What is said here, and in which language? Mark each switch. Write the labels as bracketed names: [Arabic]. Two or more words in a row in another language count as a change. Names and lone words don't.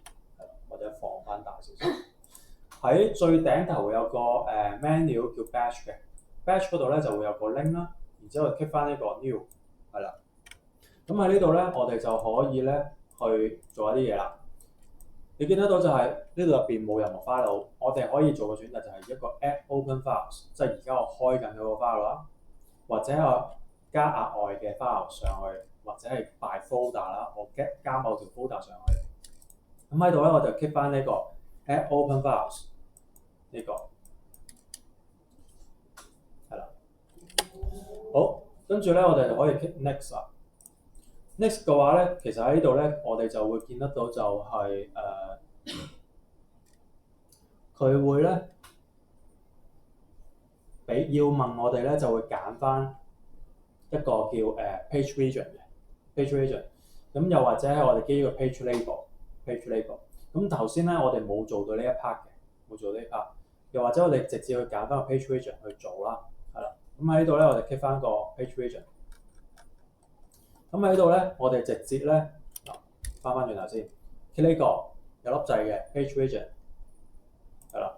[Cantonese] 或者放翻大少少，喺最頂頭會有個menu 叫 batch 嘅 batch 嗰度咧就會有個 link 啦，然之後 click 翻呢個 new， 係啦。咁喺呢度咧，我哋就可以咧去做一啲嘢啦。你見得到就係呢度入邊冇任何 file， 我哋可以做嘅選擇就係一個 [English] add open files， [Cantonese] 即係而家我開緊嗰個 file 啦，或者我加額外嘅 file 上去，或者係 [English] by folder [Cantonese] 啦，我加某條 folder 上去。咁喺度咧，我就 keep 翻呢個 [English] add open files [Cantonese] 呢個係啦。好，跟住咧，我哋就可以 [English] click next [Cantonese] 啦。next 嘅話咧，其實喺呢度咧，我哋就會見得到就係佢會咧要問我哋咧，就會揀翻一個叫 [English] page region [Cantonese] 嘅 [English] page region。 [Cantonese] 咁又或者係我哋基於個 [English] page label。 [Cantonese] 咁頭先咧，我哋冇做到呢一 part 嘅，又或者我哋直接去揀翻個 [English] page region [Cantonese] 去做啦，係啦。咁喺呢度咧，我哋 click 翻個 [English] page region。 [Cantonese] 咁喺呢度咧，我哋直接咧翻轉頭先 click 呢個有粒掣嘅 [English] page region， [Cantonese] 係啦。